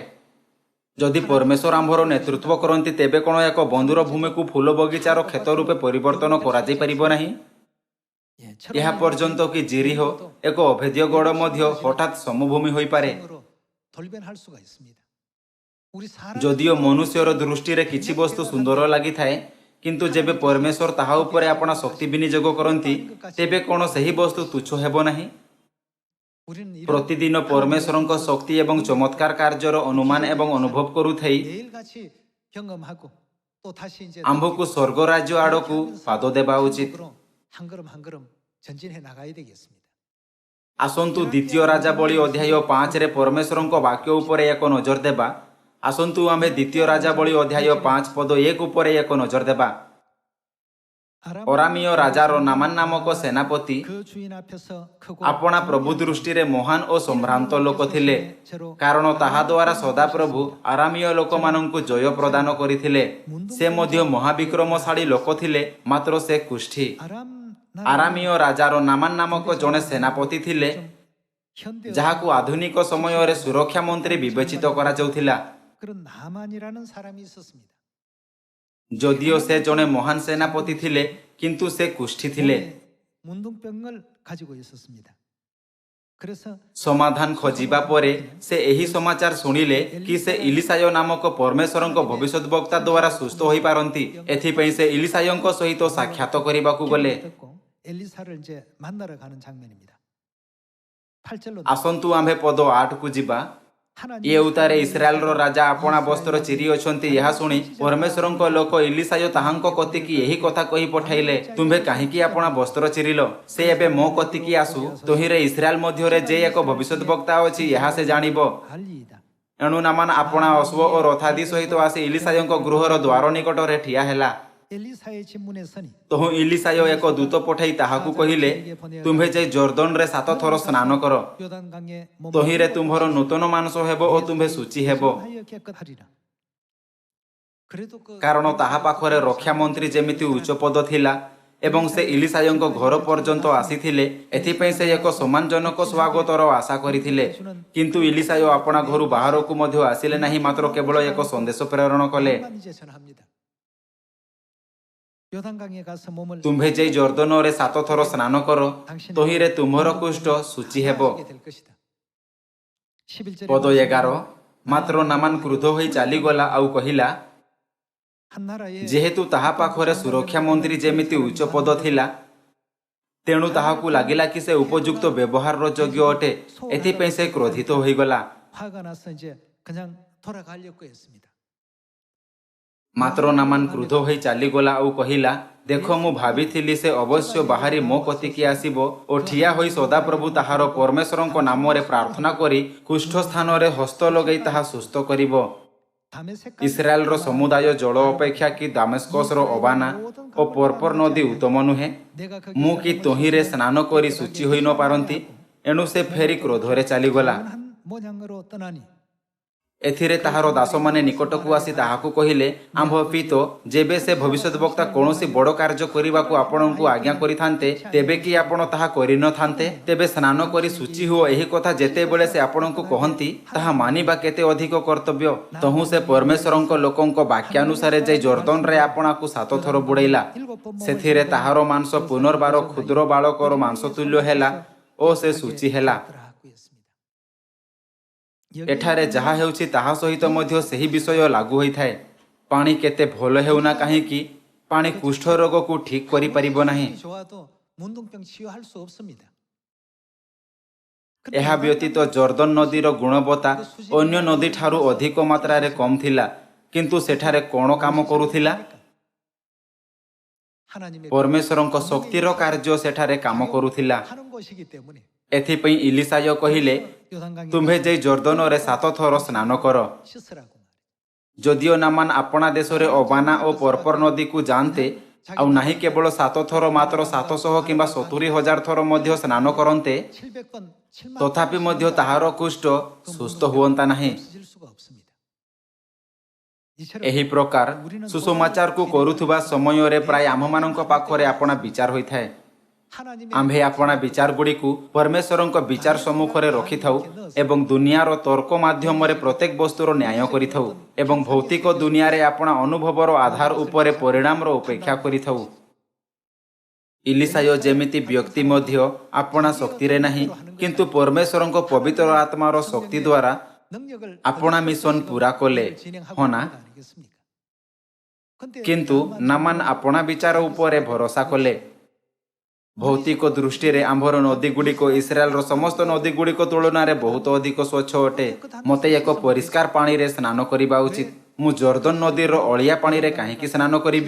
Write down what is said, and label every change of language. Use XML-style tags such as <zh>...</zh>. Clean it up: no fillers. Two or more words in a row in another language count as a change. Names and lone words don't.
<or>ଯଦି ପରମେଶ୍ୱର ଆମ୍ଭର ନେତୃତ୍ୱ କରନ୍ତି ତେବେ କ'ଣ ଏକ ବନ୍ଧୁର ଭୂମିକୁ ଫୁଲ ବଗିଚାର କ୍ଷେତ ରୂପେ ପରିବର୍ତ୍ତନ କରାଯାଇପାରିବ ନାହିଁ?</or> <ko>예,</ko> <or>ଏହା ପର୍ଯ୍ୟନ୍ତ କି ଜିରିହ ଏକ ଅଭେଦ୍ୟ ଗଡ଼ ମଧ୍ୟ ହଠାତ୍ ସମଭୂମି ହୋଇପାରେ।</or> <ko>으로 돌변할 수가 있습니다. 우리 사람</ko> <or>ଯଦିଓ ମନୁଷ୍ୟର ଦୃଷ୍ଟିରେ କିଛି ବସ୍ତୁ ସୁନ୍ଦର ଲାଗିଥାଏ କିନ୍ତୁ ଯେବେ ପରମେଶ୍ୱର ତାହା ଉପରେ ଆପଣା ଶକ୍ତି ବିନିଯୋଗ କରନ୍ତି ତେବେ କ'ଣ ସେହି ବସ୍ତୁ ତୁଚ୍ଛ ହେବ ନାହିଁ?</or> <ko>우리는 이런</ko> <or>ପ୍ରତିଦିନ ପରମେଶ୍ୱରଙ୍କ ଶକ୍ତି ଏବଂ ଚମତ୍କାର କାର୍ଯ୍ୟର ଅନୁମାନ ଏବଂ ଅନୁଭବ କରୁଥାଇ</or> <ko>매일같이 경험하고 또 다시 이제</ko> <or>ଆମ୍ଭକୁ ସ୍ୱର୍ଗ ରାଜ୍ୟ ଆଡ଼କୁ ପାଦ ଦେବା ଉଚିତ।</or> <ko>한 걸음 한 걸음 전진해 나가야 되겠습니다.</ko> <or>ଆସନ୍ତୁ ଦ୍ୱିତୀୟ ରାଜାବଳୀ ଅଧ୍ୟାୟ 5ରେ ପରମେଶ୍ୱରଙ୍କ ବାକ୍ୟ ଉପରେ ଏକ ନଜର ଦେବା। ଆସନ୍ତୁ ଆମ୍ଭେ ଦ୍ୱିତୀୟ ରାଜାବଳୀ ଅଧ୍ୟାୟ 5 ପଦ 1 ଉପରେ ଏକ ନଜର ଦେବା। ଅରାମୀୟ ରାଜାର ନାମାନ ନାମକ ସେନାପତି</or> <ko>그 주인 앞에서 크고</ko> <or>ଆପଣା ପ୍ରଭୁ ଦୃଷ୍ଟିରେ ମହାନ ଓ ସମ୍ଭ୍ରାନ୍ତ ଲୋକ ଥିଲେ, କାରଣ ତାହା ଦ୍ୱାରା ସଦାପ୍ରଭୁ ଆରାମୀୟ ଲୋକମାନଙ୍କୁ ଜୟ ପ୍ରଦାନ କରିଥିଲେ। ସେ ମଧ୍ୟ ମହାବିକ୍ରମଶାଳୀ ଲୋକ ଥିଲେ, ମାତ୍ର ସେ କୁଷ୍ଠୀ। 아람 ଆରାମୀୟ ରାଜାର ନାମାନ ନାମକ ଜଣେ ସେନାପତି ଥିଲେ</or> <ko>현대</ko> <or>ଯାହାକୁ ଆଧୁନିକ ସମୟରେ ସୁରକ୍ଷା ମନ୍ତ୍ରୀ ବିବେଚିତ କରାଯାଉଥିଲା।</or> <ko>그런 나만이라는 사람이 있었습니다.</ko> <or>ଯଦିଓ ସେ ଜଣେ ମହାନ ସେନାପତି ଥିଲେ କିନ୍ତୁ ସେ କୁଷ୍ଠୀ ଥିଲେ।</or> <ko>문둥병을 가지고 있었습니다. 그래서</ko> <or>ସମାଧାନ ଖୋଜିବା ପରେ ସେ ଏହି ସମାଚାର ଶୁଣିଲେ କି ସେ ଇଲିସାୟ ନାମକ ପରମେଶ୍ୱରଙ୍କ ଭବିଷ୍ୟତ ବକ୍ତା ଦ୍ୱାରା ସୁସ୍ଥ ହୋଇପାରନ୍ତି। ଏଥିପାଇଁ ସେ ଇଲିସାୟଙ୍କ ସହିତ ସାକ୍ଷାତ କରିବାକୁ ଗଲେ।</or> <ko>듣고 엘리사를 이제 만나러 가는 장면입니다. 8절로</ko> <or>ଆସନ୍ତୁ ଆମ୍ଭେ ପଦ 8କୁ ଯିବା।</or> <ko>하나님이</ko> <or>ଏ ଉତ୍ତାରେ ଇସ୍ରାଏଲର ରାଜା ଆପଣା ବସ୍ତ୍ର ଚିରି ଅଛନ୍ତି ଏହା ଶୁଣି ପରମେଶ୍ୱରଙ୍କ ଲୋକ ଇଲିସାୟ ତାହାଙ୍କ କତିକି ଏହି କଥା କହି ପଠାଇଲେ, ତୁମ୍ଭେ କାହିଁକି ଆପଣା ବସ୍ତ୍ର ଚିରିଲ? ସେ ଏବେ ମୋ କତିକି ଆସୁ, ତହିଁରେ ଇସ୍ରାଏଲ ମଧ୍ୟରେ ଯେ ଏକ ଭବିଷ୍ୟତ ବକ୍ତା ଅଛି ଏହା ସେ ଜାଣିବ।</or> <ko>알리이다.</ko> <or>ଏଣୁ ନାମାନ ଆପଣା ଅଶ୍ୱ ଓ ରଥାଦି ସହିତ ଆସି ଇଲିସାୟଙ୍କ ଗୃହର ଦ୍ୱାର ନିକଟରେ ଠିଆ ହେଲା।</or> <ko>엘리사의 집문에 서니</ko> <or>ତହୁଁ ଇଲିସାୟ ଏକ ଦୂତ ପଠାଇ ତାହାକୁ କହିଲେ, ତୁମ୍ଭେ ଯାଇ ଜର୍ଦ୍ଦନରେ 7 ଥର ସ୍ନାନ କର,</or> <ko>요단강에 몸을</ko> <or>ତହିଁରେ ତୁମ୍ଭର ନୂତନ ମାନସ ହେବ ଓ ତୁମ୍ଭେ ଶୁଚି ହେବ।</or> <ko>하여 깨끗하리라. 그래도 그</ko> <or>କାରଣ ତାହା ପାଖରେ ରକ୍ଷା ମନ୍ତ୍ରୀ ଯେମିତି ଉଚ୍ଚପଦ ଥିଲା ଏବଂ ସେ ଇଲିସାୟଙ୍କ ଘର ପର୍ଯ୍ୟନ୍ତ ଆସିଥିଲେ, ଏଥିପାଇଁ ସେ ଏକ ସମ୍ମାନଜନକ ସ୍ୱାଗତର ଆଶା କରିଥିଲେ। କିନ୍ତୁ ଇଲିସାୟ ଆପଣା ଘରୁ ବାହାରକୁ ମଧ୍ୟ ଆସିଲେ ନାହିଁ, ମାତ୍ର କେବଳ ଏକ ସନ୍ଦେଶ ପ୍ରେରଣ କଲେ,</or> <ko>만 이제 전합니다. 요단강에 가서 몸을</ko> <or>ତୁମ୍ଭେ ଯାଇ ଜର୍ଦ୍ଦନରେ 7 ଥର ସ୍ନାନ କର, ତହିଁରେ ତୁମ୍ଭର କୁଷ୍ଠ ଶୁଚି ହେବ।</or> <ko>하게 될 것이다. 11절에</ko> <or>ପଦ 11 ମାତ୍ର ନାମାନ କ୍ରୁଦ୍ଧ ହୋଇ ଚାଲିଗଲା ଆଉ କହିଲା,</or> <ko>한 나라에</ko> <or>ଯେହେତୁ ତାହା ପାଖରେ ସୁରକ୍ଷା ମନ୍ତ୍ରୀ ଯେମିତି ଉଚ୍ଚ ପଦ ଥିଲା, ତେଣୁ ତାହାକୁ ଲାଗିଲା କି ସେ ଉପଯୁକ୍ତ ବ୍ୟବହାରର ଯୋଗ୍ୟ ଅଟେ, ଏଥିପାଇଁ ସେ କ୍ରୋଧିତ ହୋଇଗଲା।</or> <ko>화가 나서 이제 그냥 돌아가려고 했습니다.</ko> <or>ମାତ୍ର ନାମାନ କ୍ରୁଦ୍ଧ ହୋଇ ଚାଲିଗଲା ଆଉ କହିଲା, ଦେଖ ମୁଁ ଭାବିଥିଲି ସେ ଅବଶ୍ୟ ବାହାରି ମୋ କତିକି ଆସିବ ଓ ଠିଆ ହୋଇ ସଦାପ୍ରଭୁ ତାହାର ପରମେଶ୍ୱରଙ୍କ ନାମରେ ପ୍ରାର୍ଥନା କରି କୁଷ୍ଠ ସ୍ଥାନରେ ହସ୍ତ ଲଗାଇ ତାହା ସୁସ୍ଥ କରିବ। 다메섹 ଇସ୍ରାଏଲର ସମୁଦାୟ ଜଳ ଅପେକ୍ଷା କି ଦାମେସ୍କସର ଅବାନା ଓ ପର୍ପର ନଦୀ ଉତ୍ତମ ନୁହେଁ? ମୁଁ କି ତହିଁରେ ସ୍ନାନ କରି ଶୁଚି ହୋଇ ନ ପାରନ୍ତି? ଏଣୁ ସେ ଫେରି କ୍ରୋଧରେ ଚାଲିଗଲା।</or> <ko>한 모양으로 떠나니</ko> <or>ଏଥିରେ ତାହାର ଦାସମାନେ ନିକଟକୁ ଆସି ତାହାକୁ କହିଲେ, ଆମ୍ଭ ପିତ ଯେବେ ସେ ଭବିଷ୍ୟତ ବକ୍ତା କୌଣସି ବଡ଼ କାର୍ଯ୍ୟ କରିବାକୁ ଆପଣଙ୍କୁ ଆଜ୍ଞା କରିଥାନ୍ତେ, ତେବେ କି ଆପଣ ତାହା କରିନଥାନ୍ତେ? ତେବେ ସ୍ନାନ କରି ଶୁଚି ହୁଅ ଏହି କଥା ଯେତେବେଳେ ସେ ଆପଣଙ୍କୁ କହନ୍ତି, ତାହା ମାନିବା କେତେ ଅଧିକ କର୍ତ୍ତବ୍ୟ। ତହୁଁ ସେ ପରମେଶ୍ୱରଙ୍କ ଲୋକଙ୍କ ବାକ୍ୟାନୁସାରେ ଯାଇ ଜର୍ଦ୍ଦନରେ ଆପଣାକୁ 7 ଥର ବୁଡ଼େଇଲା। ସେଥିରେ ତାହାର ମାଂସ ପୁନର୍ବାର କ୍ଷୁଦ୍ର ବାଳକର ମାଂସ ତୁଲ୍ୟ ହେଲା ଓ ସେ ଶୁଚି ହେଲା। ଏଠାରେ ଯାହା ହେଉଛି ତାହା ସହିତ ମଧ୍ୟ ସେହି ବିଷୟ ଲାଗୁ ହୋଇଥାଏ। ପାଣି କେତେ ଭଲ ହେଉନା କାହିଁକି, ପାଣି କୁଷ୍ଠ ରୋଗକୁ ଠିକ୍ କରିପାରିବ ନାହିଁ।</or> <ko>좋아도 문둥병 치유할 수 없습니다.</ko> <or>ଏହା ବ୍ୟତୀତ ଜର୍ଦ୍ଦନ ନଦୀର ଗୁଣବତ୍ତା ଅନ୍ୟ ନଦୀଠାରୁ ଅଧିକ ମାତ୍ରାରେ କମ୍ ଥିଲା, କିନ୍ତୁ ସେଠାରେ କ'ଣ କାମ କରୁଥିଲା?</or> <ko>하나님의</ko> <or>ପରମେଶ୍ୱରଙ୍କ ଶକ୍ତିର କାର୍ଯ୍ୟ ସେଠାରେ କାମ କରୁଥିଲା।</or> <ko>하는 것이기 때문에</ko> <or>ଏଥିପାଇଁ ଇଲିସାୟ କହିଲେ,</or> <ko>요단강에</ko> <or>ତୁମ୍ଭେ ଯାଇ ଜର୍ଦ୍ଦନରେ 7 ଥର ସ୍ନାନ କର।</or> <ko>씻으라고</ko> <or>ଯଦିଓ ନାମାନ ଆପଣା ଦେଶରେ ଅବାନା ଓ ପର୍ପର ନଦୀକୁ ଯାଆନ୍ତେ ଆଉ ନାହିଁ କେବଳ 7 ଥର ମାତ୍ର 700 କିମ୍ବା 70,000 ଥର ମଧ୍ୟ ସ୍ନାନ କରନ୍ତେ,</or> <ko>700번 7만</ko> <or>ତଥାପି ମଧ୍ୟ ତାହାର କୁଷ୍ଠ ସୁସ୍ଥ ହୁଅନ୍ତା ନାହିଁ।</or> <ko>없어질 수가 없습니다. 이처럼</ko> <or>ଏହି ପ୍ରକାର ସୁସମାଚାରକୁ କରୁଥିବା ସମୟରେ ପ୍ରାୟ ଆମ୍ଭମାନଙ୍କ ପାଖରେ ଆପଣା ବିଚାର ହୋଇଥାଏ।</or> <ko>하나님의</ko> <or>ଆମ୍ଭେ ଆପଣା ବିଚାରଗୁଡ଼ିକୁ ପରମେଶ୍ୱରଙ୍କ ବିଚାର ସମ୍ମୁଖରେ ରଖିଥାଉ ଏବଂ ଦୁନିଆର ତର୍କ ମାଧ୍ୟମରେ ପ୍ରତ୍ୟେକ ବସ୍ତୁର ନ୍ୟାୟ କରିଥାଉ ଏବଂ ଭୌତିକ ଦୁନିଆରେ ଆପଣା ଅନୁଭବର ଆଧାର ଉପରେ ପରିଣାମର ଉପେକ୍ଷା କରିଥାଉ। ଇଲିସାୟ ଯେମିତି ବ୍ୟକ୍ତି ମଧ୍ୟ ଆପଣା ଶକ୍ତିରେ ନାହିଁ, କିନ୍ତୁ ପରମେଶ୍ୱରଙ୍କ ପବିତ୍ର ଆତ୍ମାର ଶକ୍ତି ଦ୍ୱାରା</or> <ko>능력을</ko> <or>ଆପଣା ମିଶନ ପୁରା କଲେ, ହଁ ନା?</or> <ko>아니겠습니까? 근데</ko> <or>କିନ୍ତୁ ନାମାନ ଆପଣା ବିଚାର ଉପରେ ଭରସା କଲେ। ଭୌତିକ ଦୃଷ୍ଟିରେ ଆମ୍ଭର ନଦୀଗୁଡ଼ିକ ଇସ୍ରାଏଲର ସମସ୍ତ ନଦୀଗୁଡ଼ିକ ତୁଳନାରେ ବହୁତ ଅଧିକ ସ୍ୱଚ୍ଛ ଅଟେ। ମୋତେ ଏକ ପରିଷ୍କାର ପାଣିରେ ସ୍ନାନ କରିବା ଉଚିତ। ମୁଁ ଜର୍ଦ୍ଦନ ନଦୀର ଅଳିଆ ପାଣିରେ କାହିଁକି ସ୍ନାନ କରିବି?</or>